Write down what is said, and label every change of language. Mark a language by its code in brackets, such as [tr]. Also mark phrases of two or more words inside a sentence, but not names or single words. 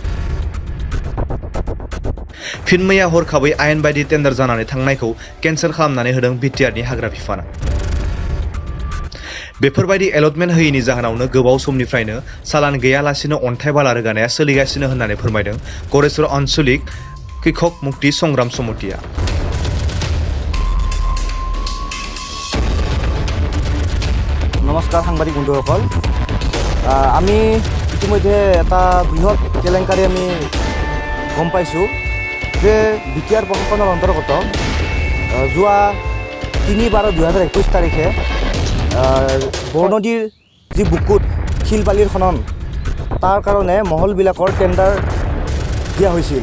[brx] फिन मैया हरखाबै आयेन बायदि टेन्डार जानानै थांनायखौ केन्सेल खालामनानै होदों बिटिआरनि हाग्रा बिफाना। बेफोरबायदि एलटमेन्ट होयैनि जाहोनावनो गोबाव समनिफ्रायनो सालान गैयालासिनो अन्थाइ बाला रोगानाया सोलिगासिनो होननानै फोरमायदों गरेस्वर आन्चलिक कृषक मुक्ति संग्राम समितिया। [as] নমস্কাৰ সাংবাদিক বন্ধুসকল, আমি ইতিমধ্যে এটা বৃহৎ কেলেংকাৰী আমি গম পাইছোঁ যে বিটিআৰ প্ৰশাসনৰ অন্তৰ্গত যোৱা 3/12/2021 তাৰিখে বৰনদীৰ যি বুকুত শিল বালিৰ খনন তাৰ কাৰণে মহলবিলাকৰ টেণ্ডাৰ দিয়া হৈছিল।